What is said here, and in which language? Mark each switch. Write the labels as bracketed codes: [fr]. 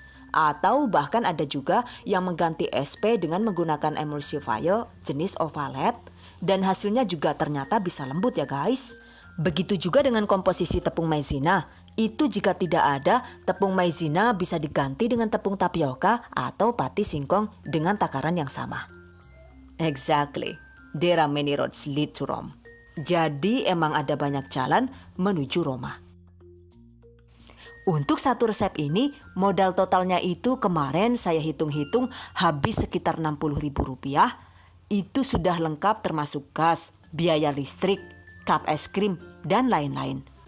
[id] Atau bahkan ada juga yang mengganti SP dengan menggunakan emulsifier jenis ovalet dan hasilnya juga ternyata bisa lembut ya guys. Begitu juga dengan komposisi tepung maizena. Itu jika tidak ada, tepung maizena bisa diganti dengan tepung tapioka atau pati singkong dengan takaran yang sama. [en] Exactly. There are many roads lead to Rome. [id] Jadi emang ada banyak jalan menuju Roma. Untuk satu resep ini, modal totalnya itu kemarin saya hitung-hitung habis sekitar Rp60.000. Itu sudah lengkap termasuk gas, biaya listrik, cup es krim, dan lain-lain.